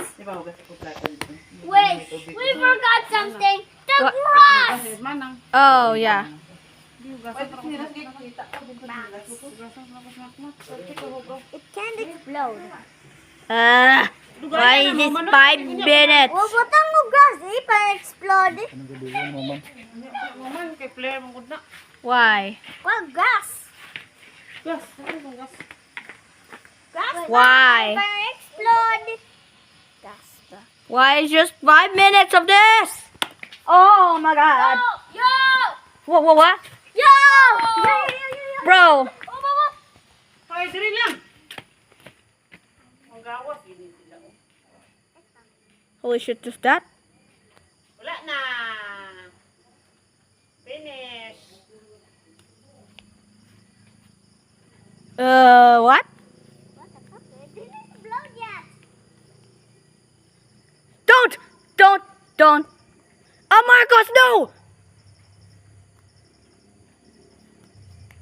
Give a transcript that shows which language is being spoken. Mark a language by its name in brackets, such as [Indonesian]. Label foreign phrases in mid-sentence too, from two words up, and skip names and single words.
[English] Wait, we forgot something. The What? grass. Oh yeah. It can't explode. Why is this 5 minutes? [Hiligaynon] Oh, butang mo grass, pa-explode. [English] Why? Well, grass. Grass. Why? [Hiligaynon] Pa-explode. Gas. [English] Why is just 5 minutes of this? Oh my God. Yo! What? Yo! Bro. Holy shit, just that? [Hiligaynon] Wala na. [English] Finish. What? What the fuck? It didn't explode yet. Don't. Oh, Marcos, no!